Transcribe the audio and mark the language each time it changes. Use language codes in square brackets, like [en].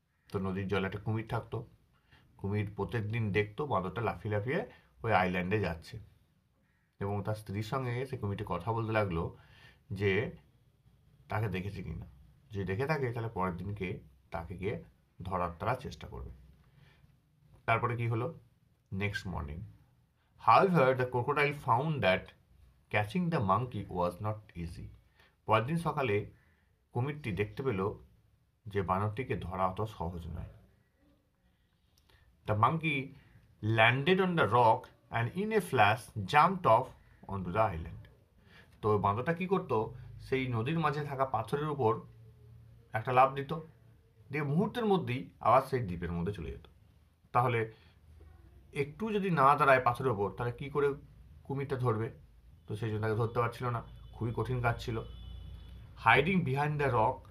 [bn] তো নদীর জলে একটা কুমির থাকতো। কুমির প্রত্যেক দিন দেখতো বাঁদরটা লাফিয়ে লাফিয়ে ওই আইল্যান্ডে যাচ্ছে এবং তার স্ত্রীর সঙ্গে সে কুমিরটি কথা বলতে লাগলো যে তাকে দেখেছে কিনা, যদি দেখে থাকে তাহলে পরের দিনকে তাকে গিয়ে ধরার তারা চেষ্টা করবে। তারপরে কি হলো, [en] Next morning however the crocodile found that catching the monkey was not easy. [bn] পরের দিন সকালে কুমিরটি দেখতে পেল যে বানরটিকে ধরা অত সহজ নয়। [en] The monkey landed on the rock and in a flash jumped off onto the island. [bn] তো বাঁদরটা কি করতো, সেই নদীর মাঝে থাকা পাথরের উপর একটা লাফ দিত, দিয়ে মুহূর্তের মধ্যেই আবার সেই দ্বীপের মধ্যে চলে যেত। তাহলে একটু যদি না দাঁড়ায় পাথরের ওপর তাহলে কি করে কুমিরটা ধরবে, তো সেই জন্য তাকে ধরতে পারছিল না, খুবই কঠিন কাজ ছিল। [en] hiding behind the rock